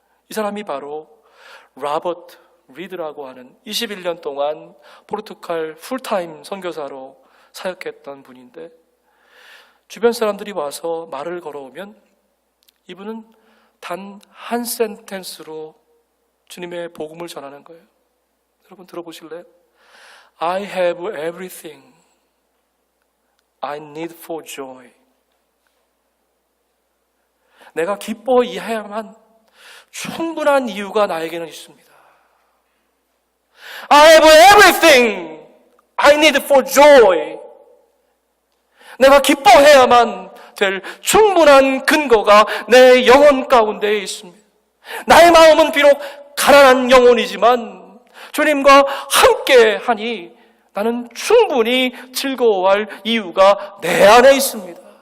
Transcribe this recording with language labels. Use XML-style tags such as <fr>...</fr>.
<ko>이 사람이 바로 로버트 리드라고 하는 21년 동안 포르투갈 풀타임 선교사로 사역했던 분인데, 주변 사람들이 와서 말을 걸어오면 이분은 단 한 센텐스로 주님의 복음을 전하는 거예요. 여러분 들어보실래요?</ko> <en>I have everything I need for joy.</en> <ko>내가 기뻐해야만 충분한 이유가 나에게는 있습니다.</ko> <en>I have everything I need for joy.</en> <ko>내가 기뻐해야만 될 충분한 근거가 내 영혼 가운데에 있습니다. 나의 마음은 비록 가난한 영혼이지만 주님과 함께 하니 나는 충분히 즐거워할 이유가 내 안에 있습니다.</ko>